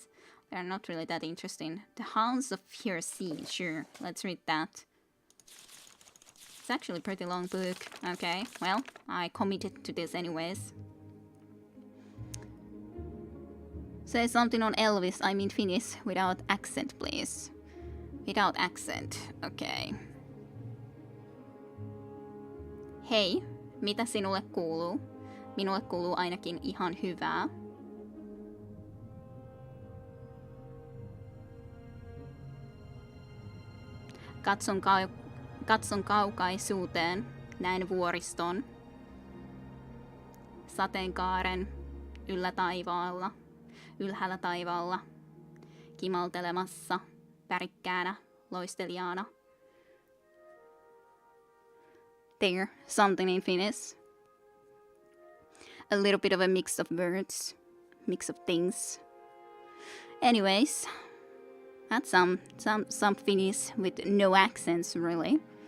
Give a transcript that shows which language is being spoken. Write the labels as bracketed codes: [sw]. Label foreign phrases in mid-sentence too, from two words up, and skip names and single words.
[en] They're not really that interesting. The Hounds of Hircine, sure, let's read that. It's actually a pretty long book. Okay, well, I committed to this anyways. Say something on Elvis, I mean Finnish, without accent, please. Without accent, okay. [fi] Hei, mitä sinulle kuuluu? Minulle kuuluu ainakin ihan hyvää. Katson kaukaisuuteen, näin vuoriston, sateenkaaren ylhäällä taivaalla, kimaltelemassa, värikkäänä, loistelijana. [en] There, something in Finnish. A little bit of a mix of words, mix of things. Anyways, that's some Finnish with no accents, really.